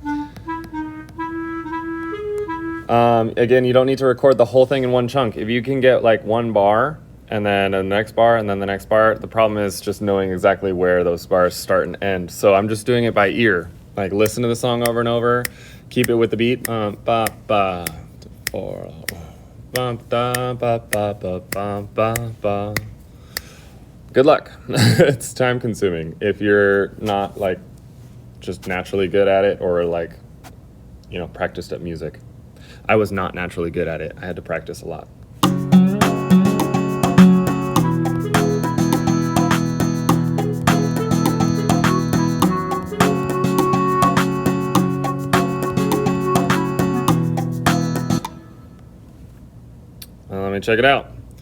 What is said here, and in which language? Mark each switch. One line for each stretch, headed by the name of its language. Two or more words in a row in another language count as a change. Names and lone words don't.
English: Again, you don't need to record the whole thing in one chunk. If you can get like 1 bar and then the next bar and then the next bar, the problem is just knowing exactly where those bars start and end. So I'm just doing it by ear. Like listen to the song over and over, keep it with the beat. Ba ba four, ba da ba ba ba ba ba ba. Good luck. It's time consuming if you're not like just naturally good at it or like, you know, practiced at music. I was not naturally good at it. I had to practice a lot. Let me check it out.